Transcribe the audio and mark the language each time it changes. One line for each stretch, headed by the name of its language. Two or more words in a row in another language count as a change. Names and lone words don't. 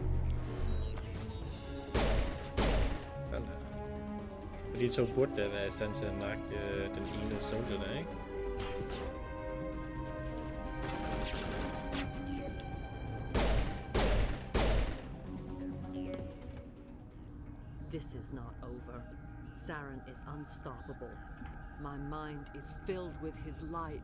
Danish: De to burde da være i stand til at nakke den ene soldier der, ikke?
English: This is not over. Saren is unstoppable. My mind is filled with his light.